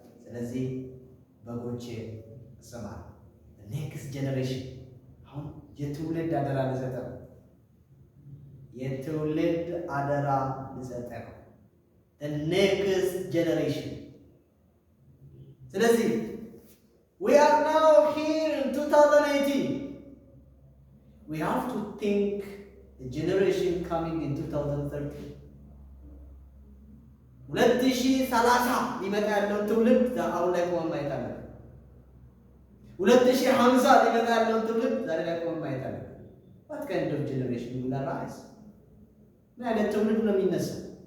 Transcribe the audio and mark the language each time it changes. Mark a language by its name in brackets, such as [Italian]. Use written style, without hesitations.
[Amharic] ስለዚህ በጎቼ ስማ። [English] ኔክስት ጄኔሬሽን [Amharic] አሁን የትውልድ አደራ ልሰጠህ ነው። የትውልድ አደራ ልሰጠህ ነው። ኔክስት ጄኔሬሽን። ስለዚህ [English] we are now here in 2018. We have to think the generation coming in 2030. [Amharic] 2030 ሊመጣ ያለውን ትውልድ አሁን ላይ ቆመን ማየት አለብን። 2050 ሊመጣ ያለውን ትውልድ ዛሬ ላይ ቆመን ማየት አለብን። [English] what kind of generation will arise? [Amharic] ምን አይነት ትውልድ ነው የሚነሳው?